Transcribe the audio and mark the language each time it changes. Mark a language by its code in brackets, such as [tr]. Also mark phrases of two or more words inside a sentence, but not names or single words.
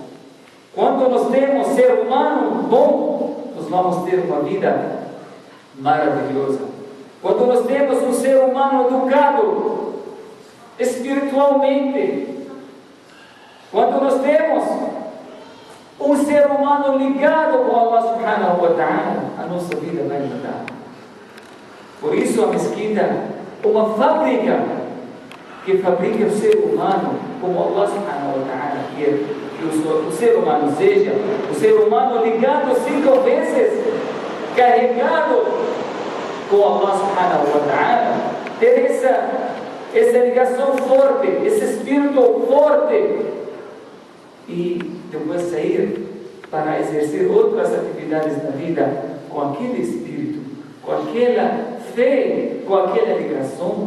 [pt] Quando nós temos ser humano bom, nós vamos ter uma vida maravilhosa. Quando nós temos um ser humano educado espiritualmente, quando nós temos um ser humano ligado com [ar] الله سبحانه وتعالى, [pt] a nossa vida vai mudar. Por isso a mesquita é uma fábrica que fabrica o ser humano como [ar] الله سبحانه وتعالى [pt] quer que o ser humano seja, o ser humano ligado 5 vezes, carregado com [ar] الله سبحانه وتعالى, [pt] ter essa ligação forte, esse espírito forte, e depois sair para exercer outras atividades na vida com aquele espírito, com aquela fé, com aquela ligação.